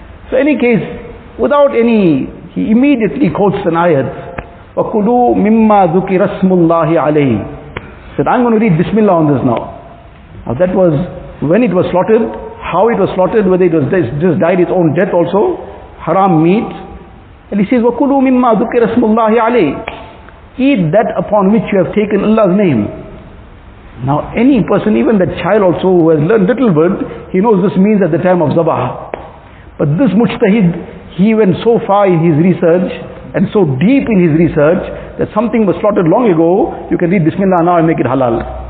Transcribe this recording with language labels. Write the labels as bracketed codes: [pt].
[en] So in any case, he immediately quotes an ayat. [ar] وَكُلُوا مِمَّا ذُكِرَ اسْمُ اللَّهِ عَلَيْهِ. [en] Said, I'm going to read Bismillah on this now. Now that was when it was slaughtered, how it was slaughtered, whether it was just died its own death also, haram meat. And he says, [ar] وَكُلُوا مِمَّا ذُكِرَ اسْمُ اللَّهِ عَلَيْهِ. [en] Eat that upon which you have taken Allah's name. Now any person, even that child also who has learned little bit, he knows this means at the time of Zabah. But this mujtahid, he went so far in his research and so deep in his research that something was slaughtered long ago, you can read Bismillah now and make it halal.